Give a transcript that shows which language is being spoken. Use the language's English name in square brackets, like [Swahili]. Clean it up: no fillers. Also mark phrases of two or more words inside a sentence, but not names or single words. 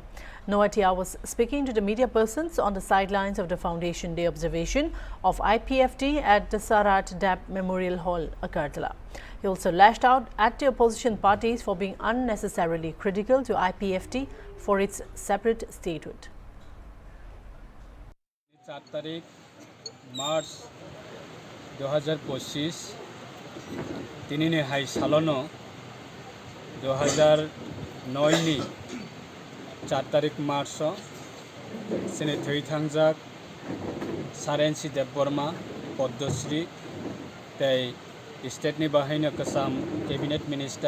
[English] Noidya was speaking to the media persons on the sidelines of the Foundation Day observation of IPFT at the Sarat Dab Memorial Hall, Agartala. He also lashed out at the opposition parties for being unnecessarily critical to IPFT for its separate statehood. [Kok Borok] 4 तारीख मार्च 2025 तिनी हाई सालनो 2009 नि 4 तारीख मार्च सिने थई थांजाक सारेन्सी देबबर्मा पद्मश्री तै स्टेट नि बाहायनो कसाम [English] cabinet minister